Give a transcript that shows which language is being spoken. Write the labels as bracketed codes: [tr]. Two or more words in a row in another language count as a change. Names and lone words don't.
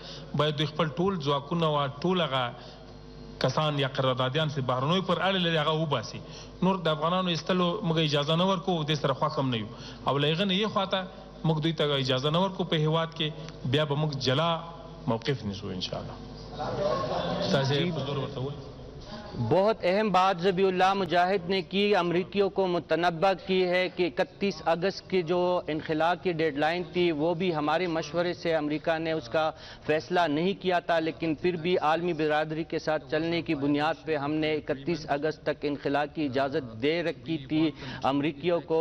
[ps] باید دوی خپل ټول ځواکونه او ټول هغه کسان یا قراردادیان چې بهرنیو پر اړه لري هغه وباسي. نور د افغانانو ایستلو موږ اجازه نه ورکوو، دې سره خوښ هم نه یو. او له هغه نه یې خواته موږ دوی ته اجازه نه ورکو په هیواد کې بیا به موږ جلا موقف نیسو [ar] ان شاء الله [ps] تاسو په زور ورته وایي [ur] بہت اہم بات ذبیح اللہ مجاہد نے کی، امریکیوں کو متنبہ کی ہے کہ 31 اگست کی جو انخلا کی ڈیڈلائن تھی وہ بھی ہمارے مشورے سے امریکہ نے اس کا فیصلہ نہیں کیا تھا، لیکن پھر بھی عالمی برادری کے ساتھ چلنے کی بنیاد پر ہم نے 31 اگست تک انخلا کی اجازت دے رکھی تھی امریکیوں کو.